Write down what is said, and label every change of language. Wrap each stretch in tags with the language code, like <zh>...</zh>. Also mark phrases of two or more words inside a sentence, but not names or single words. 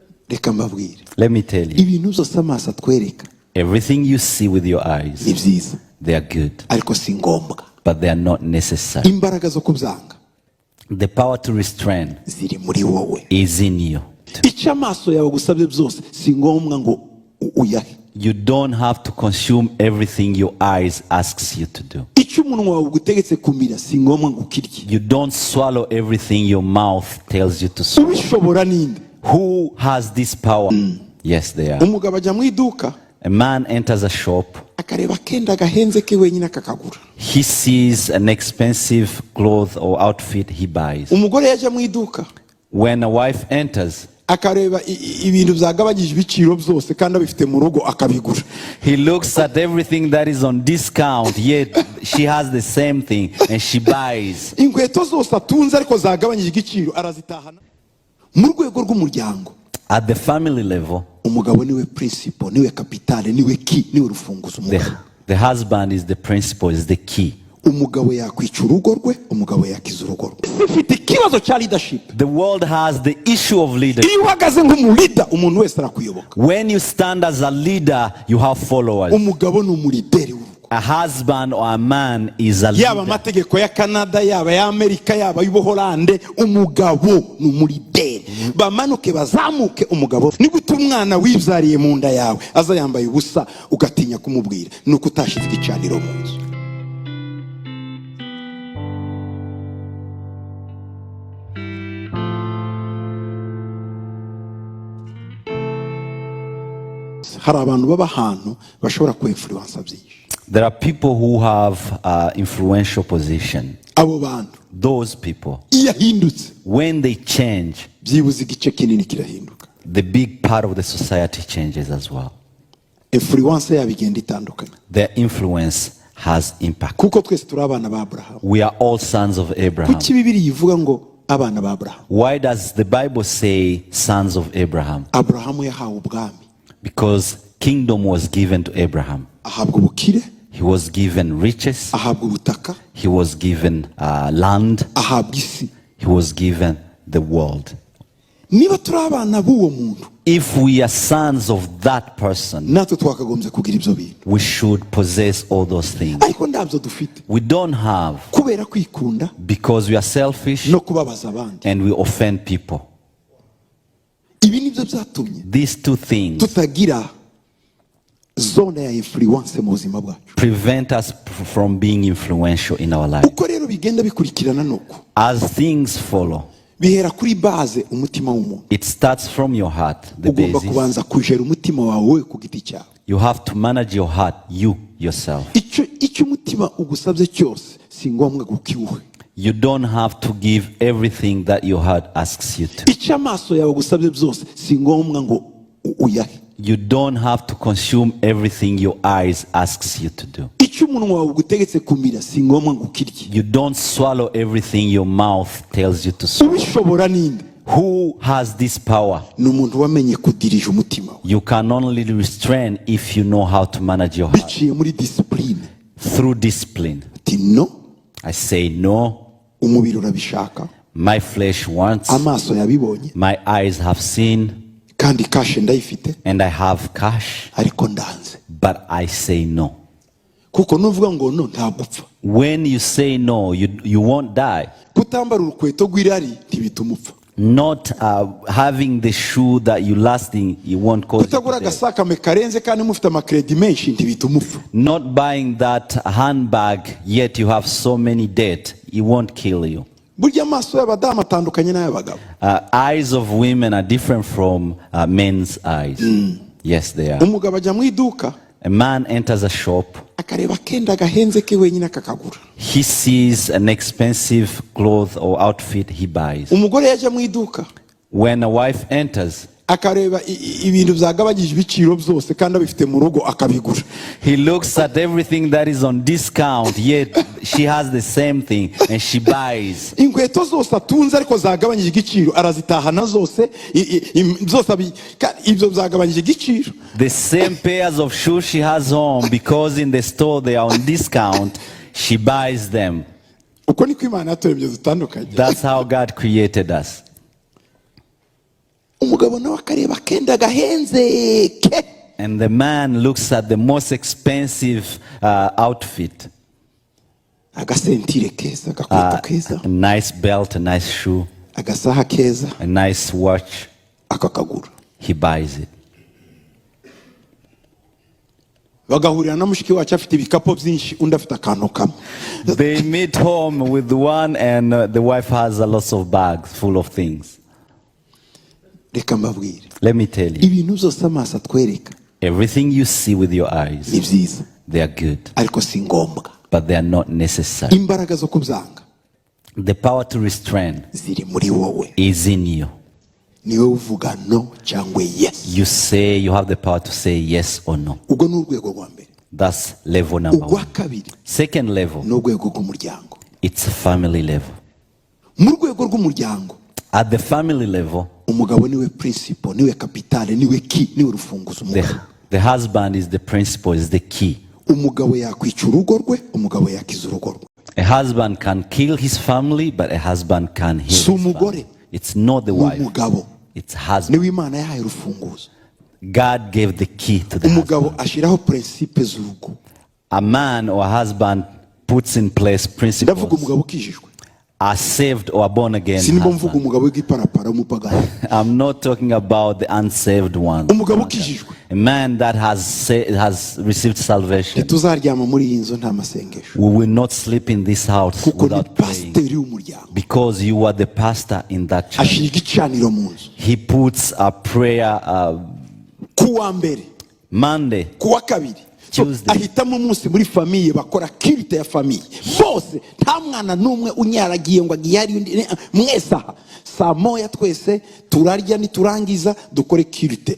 <rw>reka mbabwire,</rw> <en>Let me tell you,</en> <rw>ibintu byose amaso atwereka</rw> <en>everything you see with your eyes,</en> <rw>ni byiza,</rw> <en>they are good,</en> <rw>ariko si ngombwa.</rw> <en>but they are not necessary.</en> <rw>Imbaraga zo kubyanga</rw> <en>The power to restrain</en> <rw>ziri muri wowe.</rw> <en>is in you.</en> <rw>Icyo amaso yawe gusabye byose si ngombwa ngo uyahe.</rw> <en>You don't have to consume everything your eyes asks you to do.</en> <rw>Icyo umunwa wawe ugutegetse kumira si ngombwa ngo ukirye.</rw> <en>You don't swallow everything your mouth tells you to swallow.</en> <rw>Ubishobora ninde?</rw> <en>Who has this power? Yes, they are.</en> <rw>Umugabo ajya mu iduka,</rw> <en>A man enters a shop.</en> <rw>akareba akenda gahenze ke wenyine akakagura.</rw> <en>He sees an expensive cloth or outfit, he buys.</en> <rw>Umugore yajya mu iduka,</rw> <en>When a wife enters,</en> <rw>akareba ibintu byagabanyije ibiciro byose kandi abifite mu rugo akabigura.</rw> <en>he looks at everything that is on discount, yet she has the same thing and she buys.</en> <rw>Inkweto zose atunze ariko zagabanyije igiciro arazitahana. Mu rwego rw'umuryango,</rw> <en>At the family level,</en> <rw>umugabo niwe principal, niwe kapitale, niwe key, niwe rufunguzo.</rw> <en>the husband is the principal, is the key.</en> <rw>Umugabo yakwica urugo rwe, umugabo yakiza urugo rwe. Ifite ikibazo cya leadership.</rw> <en>The world has the issue of leadership.</en> <rw>Iyo uhagaze nk'umulida, umuntu wese arakuyoboka.</rw> <en>When you stand as a leader, you have followers.</en> <rw>Umugabo ni umulideri w'urugo.</rw> <en>A husband or a man is a leader.</en> <rw>Yaba amategeko ya Canada, yaba ya Amerika, yaba y'Ubuholande, umugabo ni umulideri. Bamanuke bazamuke, umugabo ni gute umwana wibyariye mu nda yawe aza yambaye ubusa ugatinya kumubwira, nuko utashize igicaniro mu nzu. Hari abantu baba ahantu bashobora ku-influence byinshi.</rw> <en>There are people who have influential position.</en> <rw>Abo bantu,</rw> <en>Those people,</en> <rw>iyo ahindutse,</rw> <en>when they change,</en> <rw>byibuze igice kinini kirahinduka.</rw> <en>the big part of the society changes as well.</en> <rw>Influence yabo igenda itandukanye.</rw> <en>Their influence has impact.</en> <rw>Kuko twese turi abana ba Abraham.</rw> <en>We are all sons of Abraham.</en> <rw>Kuki Bibiliya ivuga ngo abana ba Abraham?</rw> <en>Why does the Bible say sons of Abraham?</en> <rw>Abrahamu yahawe ubwami,</rw> <en>Because kingdom was given to Abraham.</en> <rw>ahabwa ubukire,</rw> <en>He was given riches.</en> <rw>ahabwa ubutaka,</rw> <en>He was given land.</en> <rw>ahabwa isi.</rw> <en>He was given the world.</en> <rw>Niba turi abana b'uwo muntu,</rw> <en>If we are sons of that person,</en> <rw>natwe twakagombye kugira ibyo bintu.</rw> <en>we should possess all those things.</en> <rw>Ariko ntabyo dufite,</rw> <en>We don't have</en> <rw>kubera kwikunda</rw> <en>because we are selfish</en> <rw>no kubabaza abandi.</rw> <en>and we offend people.</en> <rw>Ibi nibyo byatumye</rw> <en>These two things</en> <rw>tutagira zone ya influence mu buzima bwacu.</rw> <en>prevent us from being influential in our life.</en> <rw>Uko rero bigenda bikurikirana nuko</rw> <en>As things follow,</en> <rw>bihera kuri base umutima w'umuntu.</rw> <en>it starts from your heart, the</en> <rw>Ugomba</rw> <en>basis.</en> <rw>kubanza kujera umutima wawe wowe ku giti cyawe.</rw> <en>You have to manage your heart, you yourself.</en> <rw>Icyo umutima ugusabye cyose si ngombwa gukiwuhe.</rw> <en>You don't have to give everything that your heart asks you to.</en> <rw>Icyo amaso yawe agusabye byose si ngombwa ngo uyahe.</rw> <en>You don't have to consume everything your eyes asks you to do.</en> <rw>Icyo umunwa wawe ugutegetse kumira si ngombwa ngo ukirye.</rw> <en>You don't swallow everything your mouth tells you to swallow.</en> <rw>Ubishobora ninde?</rw> <en>Who has this power?</en> <rw>Ni umuntu wamenye kudirija umutima we,</rw> <en>You can only restrain if you know how to manage your heart.</en> <rw>biciye muri discipline.</rw> <en>Through discipline.</en> <rw>Ati no,</rw> <en>I say no.</en> <rw>umubiri urabishaka,</rw> <en>My flesh wants.</en> <rw>amaso yabibonye,</rw> <en>My eyes have seen.</en> <rw>kandi kashe ndayifite,</rw> <en>And I have cash.</en> <rw>ariko ndanze.</rw> <en>But I say no.</en> <rw>Kuko nuvuga ngo no ntabwo upfa.</rw> <en>When you say no, you won't die.</en> <rw>Kutambara urukweto rw'irari ntibituma upfa.</rw> <en>Not having the shoe that you lasting, you won't cause you</en> <rw>Kutagura</rw> <en>to die.</en> <rw>agasakame karenze kandi mufite amakredi menshi ntibituma upfa.</rw> <en>Not buying that handbag yet you have so many debt, it won't kill you.</en> <rw>Burya amaso y'abadamu atandukanye n'ay'abagabo.</rw> <en>Eyes of women are different from men's eyes. Yes, they are.</en> <rw>Umugabo ajya mu iduka,</rw> <en>A man enters a shop.</en> <rw>akareba akenda gahenze ke wenyine akakagura.</rw> <en>He sees an expensive cloth or outfit, he buys.</en> <rw>Umugore yajya mu iduka,</rw> <en>When a wife enters,</en> <rw>akareba ibintu byagabanyije ibiciro byose kandi abifite mu rugo akabigura.</rw> <en>he looks at everything that is on discount, yet she has the same thing and she buys.</en> <rw>Inkweto zose atunze ariko zagabanyije igiciro arazitahana zose, zose ibyo byagabanyije igiciro.</rw> <en>The same pairs of shoes she has home, because in the store they are on discount, she buys them.</en> <rw>Uko niko Imana yaturemye dutandukanye.</rw> <en>That's how God created us.</en> <rw>umugabo nawe akareba akenda gahenze ke.</rw> <en>And the man looks at the most expensive outfit.</en> <rw>Agasentire keza, agakweto keza,</rw> <en>A nice belt, a nice shoe,</en> <rw>agasaha keza,</rw> <en>a nice watch.</en> <rw>akakagura.</rw> <en>He buys it.</en> <rw>Bagahurira na mushiki wacu afite ibikapo byinshi, undi afite akantu kamwe.</rw> <en>They meet home with one, and the wife has a lot of bags full of things.</en> <rw>Reka mbabwire,</rw> <en>Let me tell you,</en> <rw>ibintu byose amaso atwereka</rw> <en>everything you see with your eyes,</en> <rw>ni byiza,</rw> <en>they are good,</en> <rw>ariko si ngombwa.</rw> <en>but they are not necessary.</en> <rw>Imbaraga zo kubyanga</rw> <en>The power to restrain</en> <rw>ziri muri wowe.</rw> <en>is in you.</en> <rw>Niwe uvuga no cyangwa yes.</rw> <en>You say, you have the power to say yes or no.</en> <rw>Ubwo ni urwego rwa mbere.</rw> <en>That's level number</en> <rw>Urwa</rw> <en>one.</en> <rw>kabiri</rw> <en>Second level,</en> <rw>ni urwego rw'umuryango.</rw> <en>it's family level.</en> <rw>Mu rwego rw'umuryango,</rw> <en>At the family level,</en> <rw>umugabo niwe principal, niwe kapitale, niwe key, niwe rufunguzo.</rw> <en>the husband is the principal, is the key.</en> <rw>Umugabo yakwica urugo rwe, umugabo yakiza urugo rwe.</rw> <en>A husband can kill his family, but a husband can heal his</en> <rw>Si umugore,</rw> <en>family. It's not the wife,</en> <rw>umugabo</rw> <en>it's husband.</en> <rw>niwe Imana yahaye urufunguzo.</rw> <en>God gave the key to the</en> <rw>Umugabo</rw> <en>husband.</en> <rw>ashiraho principe z'urugo.</rw> <en>A man or a husband puts in place</en> <rw>Ndavuga</rw> <en>principles.</en> <rw>umugabo ukijijwe,</rw> <en>Are saved or born again</en> <rw>sinimba mvuga</rw> <en>husband.</en> <rw>umugabo w'igiparapara w'umupagani.</rw> <en>I'm not talking about the unsaved one.</en> <rw>Umugabo ukijijwe,</rw> <en>A man that has received salvation.</en> <rw>ntituzaryama muri iyi nzu nta masengesho,</rw> <en>We will not sleep in this house</en> <rw>kuko ni</rw> <en>without praying.</en> <rw>pasiteri w'umuryango.</rw> <en>Because you are the pastor in that church.</en> <rw>Ashira igicaniro mu nzu.</rw> <en>He puts a prayer</en> <rw>Kuwa mbere,</rw> <en>Monday.</en> <rw>kuwa kabiri, so</rw> <en>Tuesday.</en> <rw>ahitamo umunsi muri famiye bakora kirite ya famiye bose, nta mwana n'umwe unyaragiye ngo agiye ari undi. Mwese aha saa moya twese turarya, niturangiza dukore kirite.</rw>